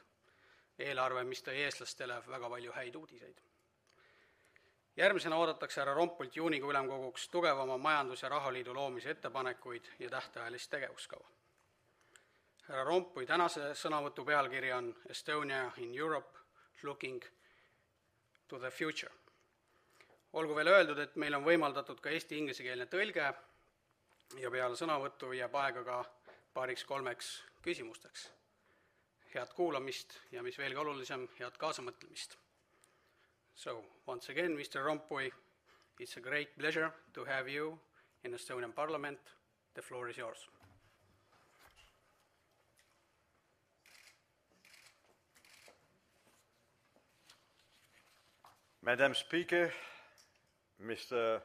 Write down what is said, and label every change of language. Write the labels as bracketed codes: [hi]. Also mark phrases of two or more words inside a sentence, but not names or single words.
[et] Eelarve, mis tõi eestlastele väga palju häid uudiseid. Järgmisena oodatakse härra Rompuylt juunikuu ülemkoguks tugevama majandus- ja rahaliidu loomise ettepanekuid ja tähtajalist tegevuskava. Härra Rompuy tänase sõnavõtu pealkiri on [en] Estonia in Europe, looking to the future. [et] Olgu veel öeldud, et meil on võimaldatud ka eesti-inglisekeelne tõlge ja peale sõnavõttu jääb aega ka paariks-kolmeks küsimusteks. Head kuulamist ja mis veelgi olulisem, head kaasamõtlemist. [en] So, once again, Mr. Rompuy, it's a great pleasure to have you in Estonian Parliament. The floor is yours. Madam Speaker, Mr.